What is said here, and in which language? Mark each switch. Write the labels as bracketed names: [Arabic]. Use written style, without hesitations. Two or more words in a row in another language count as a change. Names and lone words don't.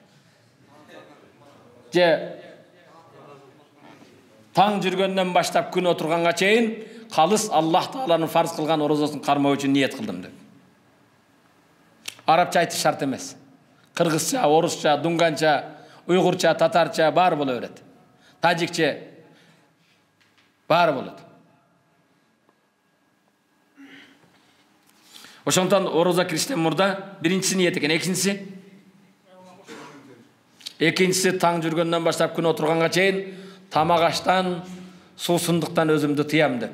[Kazakh] Же таң жүргеннен баштап күн отырғанға чейін қалыс Аллах Тааланың фарз қылған оразасын қармау үшін ниет қылдым деп. Арапша айтыш шарт емес. Қырғызша, орысша, дунганша, уйғурча, татарча бар бола береді. Тажикче бар болады. [Kyrgyz] Ошондон ораза кириштен мурда биринчиси ниет экен, экинчиси таң жүргөндөн баштап күн отурганга чейин тамак аштан, суусундуктан өзүмдү тыям деп.